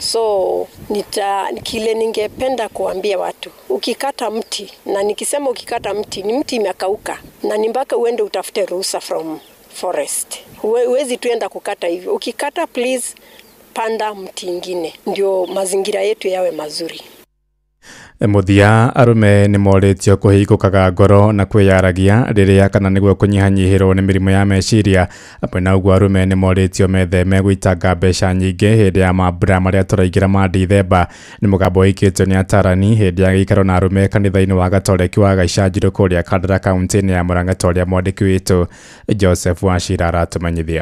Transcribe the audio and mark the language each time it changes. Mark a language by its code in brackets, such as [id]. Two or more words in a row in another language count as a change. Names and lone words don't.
[sw] So kile ningependa kuambia watu, ukikata mti, na nikisema ukikata mti ni mti imekauka na ni mpaka uende utafute ruhusa [en] from forest. [sw] Huwezi tuenda kukata hivyo. Ukikata please panda mti ingine ndio mazingira yetu yawe mazuri. [ki] Muthia arume nĩ moritio kũhingũkaga ngoro na kwĩyaragia rĩrĩa kana nĩguo kũnyihanyihĩrwo nĩ mĩrimũ ya meciria. Na ũguo arume nĩ moritio metheme gwĩtanga mbeca nyingĩ hĩndĩ ya mambura marĩa tũraingĩra ma Dithemba. Nĩ mũgambo ũikĩtio nĩ atarani hĩndĩ ya gĩikaro na arume kanitha-inĩ wa Gatoreki wa Gaichanjirũ kũrĩa Kandara kaunti-inĩ ya Murang'a ũrĩa mwandĩki witũ Joseph Wachira aratũmenyithia.